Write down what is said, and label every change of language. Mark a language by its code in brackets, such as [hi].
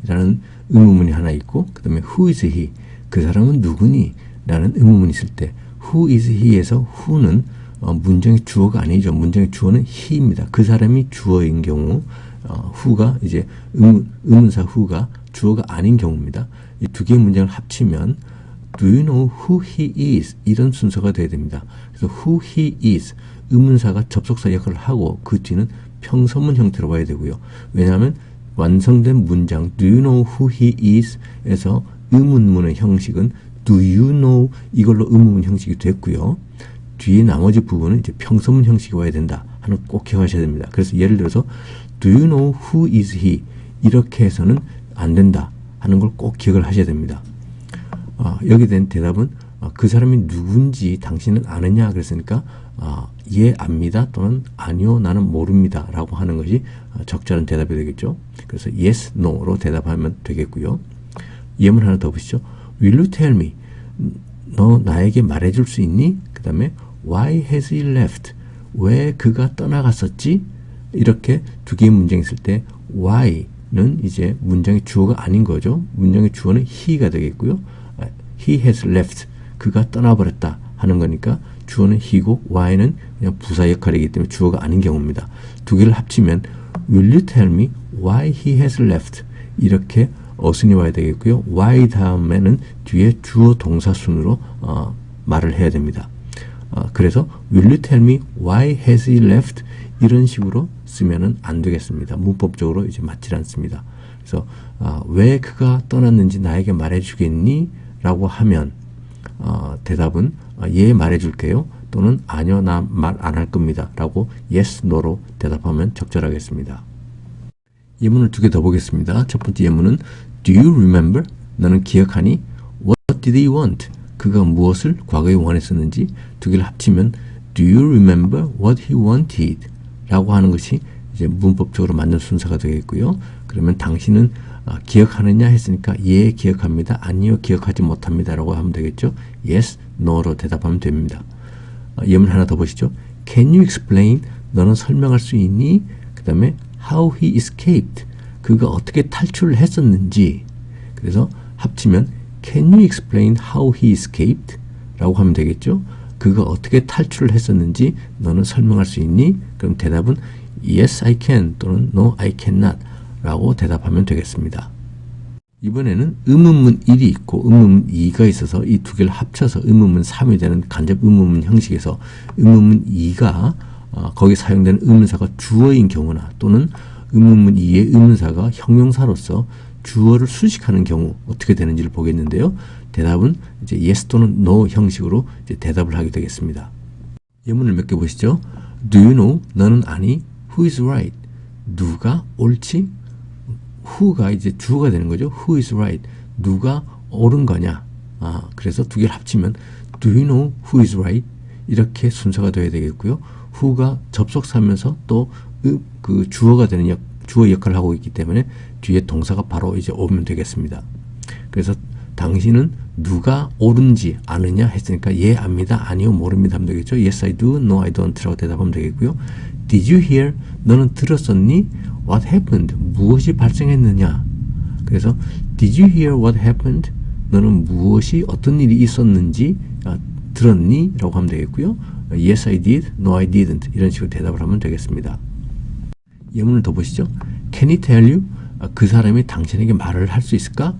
[ko] 라는 의문문이 하나 있고 그 다음에 [en] who is he? [ko] 그 사람은 누구니? 라는 의문문이 있을 때 [en] who is he [ko] 에서 who는 문장의 주어가 아니죠. 문장의 주어는 he입니다. 그 사람이 주어인 경우 who가 이제 의문사 who가 주어가 아닌 경우입니다. 이 두 개의 문장을 합치면 [en] Do you know who he is? [ko] 이런 순서가 돼야 됩니다. 그래서 [en] who he is [ko] 의문사가 접속사 역할을 하고 그 뒤는 평서문 형태로 봐야 되고요. 왜냐하면 완성된 문장 [en] Do you know who he is? [ko] 에서 의문문의 형식은 [en] Do you know? [ko] 이걸로 의문문 형식이 됐고요. 뒤에 나머지 부분은 이제 평서문 형식이 와야 된다 하는 꼭 기억하셔야 됩니다. 그래서 예를 들어서 [en] Do you know who is he? [ko] 이렇게 해서는 안 된다 하는 걸 꼭 기억을 하셔야 됩니다. 여기에 대한 대답은 그 사람이 누군지 당신은 아느냐 그랬으니까 예 압니다 또는 아니요 나는 모릅니다 라고 하는 것이 적절한 대답이 되겠죠. 그래서 yes, no로 대답하면 되겠고요. 예문 하나 더 보시죠. [en] Will you tell me? [ko] 너 나에게 말해줄 수 있니? 그 다음에 [en] Why has he left? [ko] 왜 그가 떠나갔었지? 이렇게 두 개의 문장이 있을 때 why는 이제 문장의 주어가 아닌 거죠. 문장의 주어는 he가 되겠고요. [en] He has left. [ko] 그가 떠나버렸다 하는 거니까 주어는 he고 why는 그냥 부사 역할이기 때문에 주어가 아닌 경우입니다. 두 개를 합치면 [en] Will you tell me why he has left? [ko] 이렇게 어순이 와야 되겠고요. why 다음에는 뒤에 주어 동사 순으로 말을 해야 됩니다. 그래서 [en] Will you tell me why has he left? [ko] 이런 식으로 쓰면은 안 되겠습니다. 문법적으로 이제 맞질 않습니다. 그래서 왜 그가 떠났는지 나에게 말해주겠니? 라고 하면 대답은 예 말해줄게요 또는 아니요 나 말 안 할 겁니다 라고 yes, no로 대답하면 적절하겠습니다. 예문을 두 개 더 보겠습니다. 첫 번째 예문은 [en] Do you remember? [ko] 너는 기억하니? [en] What did he want? [ko] 그가 무엇을 과거에 원했었는지 두 개를 합치면 [en] Do you remember what he wanted? [ko] 라고 하는 것이 이제 문법적으로 맞는 순서가 되겠고요. 그러면 당신은 기억하느냐 했으니까 예 기억합니다. 아니요 기억하지 못합니다 라고 하면 되겠죠. yes, no로 대답하면 됩니다. 예문 하나 더 보시죠. [en] Can you explain? [ko] 너는 설명할 수 있니? 그 다음에 [en] how he escaped? [ko] 그가 어떻게 탈출을 했었는지. 그래서 합치면 [en] Can you explain how he escaped? [ko] 라고 하면 되겠죠. 그가 어떻게 탈출을 했었는지 너는 설명할 수 있니? 그럼 대답은 [en] Yes, I can [ko] 또는 [en] No, I cannot [ko] 라고 대답하면 되겠습니다. 이번에는 의문문 1이 있고 의문문 2가 있어서 이 두 개를 합쳐서 의문문 3이 되는 간접 의문문 형식에서 의문문 2가 거기 사용되는 의문사가 주어인 경우나 또는 의문문 2의 의문사가 형용사로서 주어를 수식하는 경우 어떻게 되는지를 보겠는데요. 대답은 이제 yes 또는 no 형식으로 이제 대답을 하게 되겠습니다. 예문을 몇 개 보시죠. [en] Do you know? [ko] 너는 아니? [en] Who is right? [ko] 누가 옳지? who가 이제 주어가 되는 거죠. [en] Who is right? [ko] 누가 옳은 거냐? 그래서 두 개를 합치면 [en] Do you know who is right? [ko] 이렇게 순서가 되어야 되겠고요. who가 접속사면서 또 그 주어가 되는 주어 역할을 하고 있기 때문에 뒤에 동사가 바로 이제 오면 되겠습니다. 그래서 당신은 누가 옳은지 아느냐 했으니까 예 압니다. 아니요 모릅니다 하면 되겠죠. [en] Yes I do, No I don't [ko] 라고 대답하면 되겠고요. [en] Did you hear? [ko] 너는 들었었니? [en] What happened? [ko] 무엇이 발생했느냐? 그래서 [en] Did you hear what happened? [ko] 너는 무엇이 어떤 일이 있었는지 들었니? 라고 하면 되겠고요. [en] Yes I did, No I didn't [ko] 이런 식으로 대답을 하면 되겠습니다. 예문을 더 보시죠. [en] Can he tell you? [ko] 그 사람이 당신에게 말을 할 수 있을까?